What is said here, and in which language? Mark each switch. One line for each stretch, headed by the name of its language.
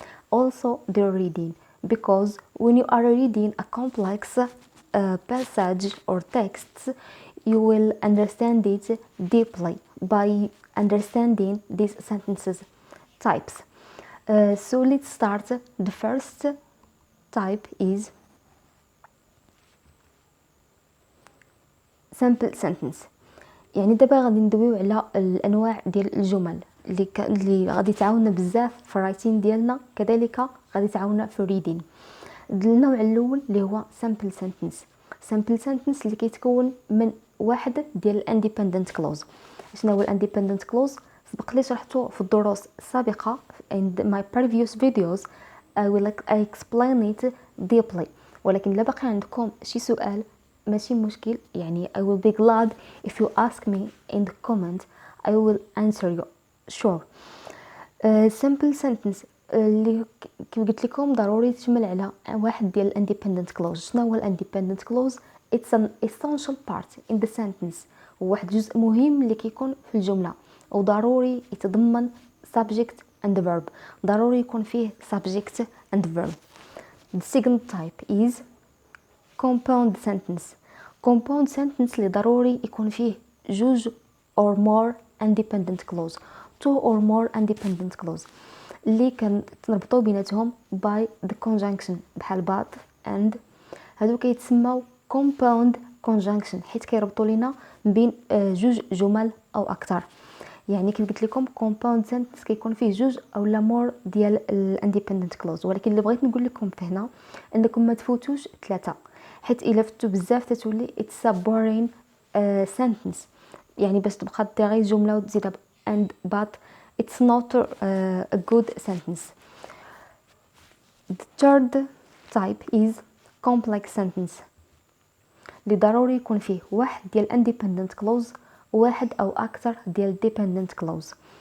English: Also their reading, because when you are reading a complex passage or text, you will understand it deeply by understanding these sentences types. So let's start. The first type is simple sentence.
Arabic: يعني دابا غادي ندويو على الانواع ديال الجمل اللي غادي تعاوننا بزاف في الرايتين ديالنا، كذلك غادي تعاوننا في الريدين. النوع الاول اللي هو simple sentence. simple sentence اللي كيتكون من واحد ديال الاندبندنت كلوز. شنو هو الاندبندنت كلوز؟ سبق لي شرحته في الدروس السابقه
English: in my previous videos. I explain it deeply.
Arabic: ولكن الا باقي عندكم شي سؤال ماشي مشكل، يعني
English: I will be glad if you ask me in the comment. I will answer you sure.
Arabic: simple sentence اللي كيف قلت لكم ضروري تشمل على واحد ديال الاندبندنت كلوز. شنو هو الاندبندنت كلوز؟
English: it's an essential part in the sentence.
Arabic: هو واحد جزء مهم اللي كيكون في الجمله، وضروري يتضمن
English: subject and verb.
Arabic: ضروري يكون فيه
English: subject and verb. The second type is compound sentence. compound sentence
Arabic: اللي ضروري يكون فيه جوج
English: or more independent clause, two or more independent clause
Arabic: اللي كنربطو بيناتهم
English: by the conjunction بحال but and.
Arabic: هادو كيتسموا compound conjunction حيت كيربطوا لينا بين جوج جمل او اكثر. يعني كيف قلت لكم compound sentence كيكون فيه جوج اولا مور ديال الاندبندنت كلوز، ولكن اللي بغيت نقول لكم هنا انكم ما تفوتوش ثلاثه، حيت الا فتو بزاف تتولي
English: it's a boring sentence.
Arabic: يعني باش تبقى دير غير جمله وتزيدها
English: and but it's not a good sentence. The third type is complex sentence
Arabic: اللي ضروري يكون فيه واحد ديال
English: independent clause
Arabic: وواحد او اكثر ديال
English: dependent clause.